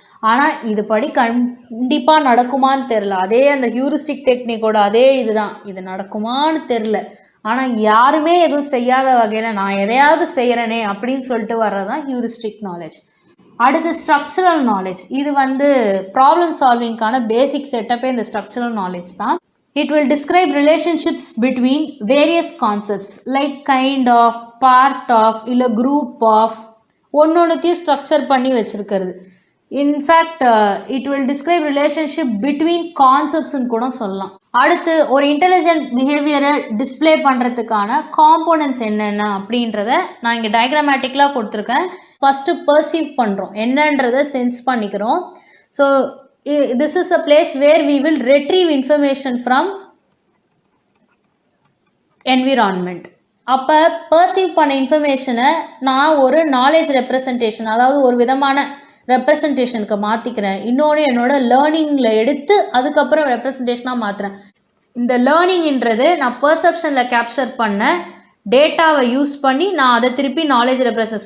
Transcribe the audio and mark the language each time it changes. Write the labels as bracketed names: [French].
[Tamil] ஆனால் இது படி கண்டிப்பாக நடக்குமான்னு தெரில, அதே அந்த ஹியூரிஸ்டிக் டெக்னிக்கோட அதே இதுதான், இது நடக்குமான்னு தெரில. ஆனால் யாருமே எதுவும் செய்யாத வகையில் நான் எதையாவது செய்கிறேனே அப்படின்னு சொல்லிட்டு வர்றது தான் ஹியூரிஸ்டிக் நாலேஜ். அடுத்து ஸ்ட்ரக்சரல் நாலேஜ். இது வந்து ப்ராப்ளம் சால்விங்கான பேசிக் செட்டப்பே இந்த ஸ்ட்ரக்சரல் நாலேஜ் தான். [English] It will describe relationships between various concepts like kind of, part of, இல்லை group of, [Tamil] ஒன்னொன்னுத்தையும் ஸ்ட்ரக்சர் பண்ணி வச்சுருக்கிறது. [English] in fact it will describe relationship between கான்செப்ட்ஸ்ன்னு [Tamil] கூட சொல்லலாம். அடுத்து ஒரு இன்டெலிஜென்ட் பிஹேவியரை டிஸ்பிளே பண்ணுறதுக்கான காம்போனன்ட்ஸ் என்னென்ன அப்படின்றத நான் இங்கே டயக்ராமேட்டிக்கலாக கொடுத்துருக்கேன். ஃபஸ்ட்டு பர்சீவ் பண்ணுறோம், என்னன்றதை சென்ஸ் பண்ணிக்கிறோம். [English] So this is the place where we will retrieve information from environment. [Tamil] அப்போ பர்சீவ் பண்ண இன்ஃபர்மேஷனை நான் ஒரு நாலேஜ் ரெப்ரசன்டேஷன், அதாவது ஒரு விதமான ரெப்ரசன்டேஷனுக்கு மாற்றிக்கிறேன், இன்னொன்று என்னோட லேர்னிங்கில் எடுத்து அதுக்கப்புறம் ரெப்ரசன்டேஷனாக மாற்றுறேன். இந்த லேர்னிங்ன்றது நான் பர்செப்ஷனில் கேப்சர் பண்ண டேட்டாவை யூஸ் பண்ணி நான் அதை திருப்பி நாலேஜ் ரெப்ரசன்ட்.